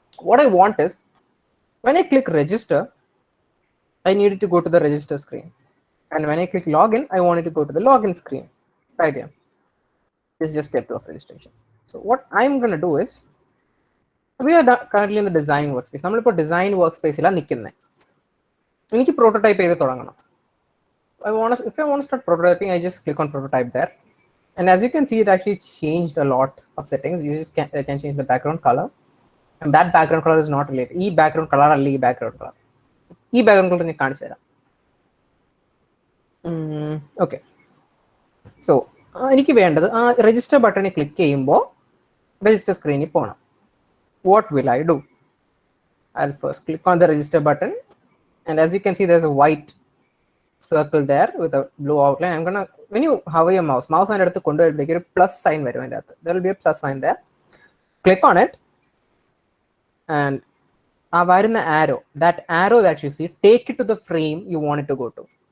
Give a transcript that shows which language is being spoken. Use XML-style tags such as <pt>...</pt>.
<en>What I want is when I click register, I need it to go to the register screen, and when I click login, I want it to go to the login screen. Right here, this is just step 2 of registration. So what I'm gonna do is we are currently in the design workspace.</en> <ml>നമ്മളിപ്പോൾ design workspace ലാണ് നിൽക്കുന്നത്. എനിക്ക് prototype ചെയ്ത് തുടങ്ങണം.</ml> <en>If I want to start prototyping, I just click on prototype there. And as you can see, it actually changed a lot of settings. You just can change the background color. And that background color is not related. E background color or E background color. E background color you can't say that. Okay. So</en> <ml>എനിക്ക് വേണ്ടത് ആ register ബട്ടണിൽ click ചെയ്യുമ്പോൾ register സ്ക്രീനിൽ പോകണം.</ml> <en>What will I do? I'll first click on the register button, and as you can see, there's a white circle there with a blue outline. I'm gonna, when you hover your mouse and at the plus sign, there will be a plus sign there. Click on it, and the arrow, that arrow that you see, take it to the frame you want it to go to.</en>